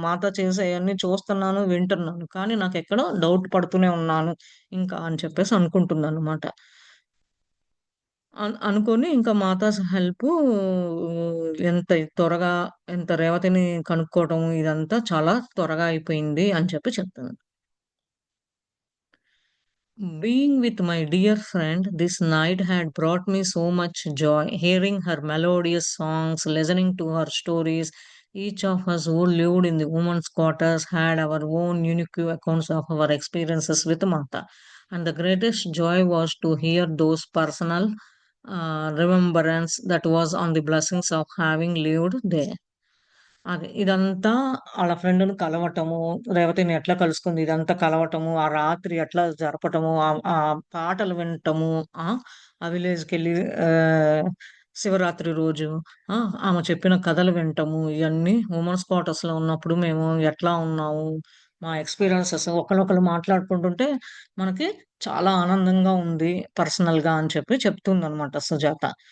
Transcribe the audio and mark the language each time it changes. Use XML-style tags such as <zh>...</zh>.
<te>మాత చేసేయన్నీ చూస్తున్నాను, వింటున్నాను. కానీ నాకెక్కడో డౌట్ పడుతూనే ఉన్నాను ఇంకా అని చెప్పేసి అనుకుంటుందనమాట. అనుకోని ఇంకా మాతాస్ హెల్పు ఎంత త్వరగా రేవతిని కనుక్కోవటం ఇదంతా చాలా త్వరగా అయిపోయింది అని చెప్పి చెప్తుంది.</te> <en>Being with my dear friend this night had brought me so much joy. Hearing her melodious songs, listening to her stories, each of us who lived in the women's quarters had our own unique accounts of our experiences with Mata. And the greatest joy was to hear those personal remembrance that was on the blessings of having lived there.</en> <te>అదే. ఇదంతా ఆళ్ళ ఫ్రెండ్‌ని కలవటము, రేవతిని ఎట్లా కలుసుకుంది ఇదంతా కలవటము, ఆ రాత్రి ఎట్లా జరపటము, ఆ పాటలు వినటము, ఆ! ఆ విలేజ్‌కెళ్ళి ఆహ్, శివరాత్రి రోజు ఆ! ఆమె చెప్పిన కథలు వినటము, ఇయన్నీ వుమెన్స్ క్వార్టర్స్‌లో ఉన్నప్పుడు మేము ఎట్లా ఉన్నాము, మా ఎక్స్‌పీరియన్సెస్ ఒకళ్ళొకళ్ళు మాట్లాడుకుంటుంటే మనకి చాలా ఆనందంగా ఉంది పర్సనల్‌గా అని చెప్పి చెప్తుందనమాట సుజాత.</te>